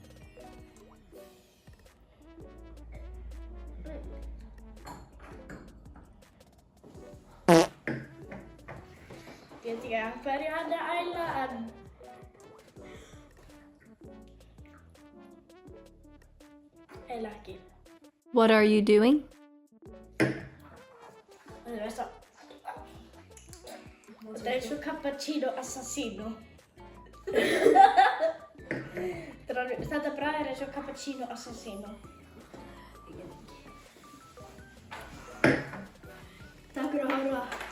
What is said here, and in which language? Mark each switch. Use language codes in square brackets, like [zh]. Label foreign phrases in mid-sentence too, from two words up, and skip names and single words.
[is] Ég veit ekki að hverju hann er að æla en eiginlega ekki. [en] What are you doing? [is] Þú veist það. Þetta er eins og cappuccino assassino. Þetta bragð er eins og cappuccino assassino. Takk fyrir að horfa.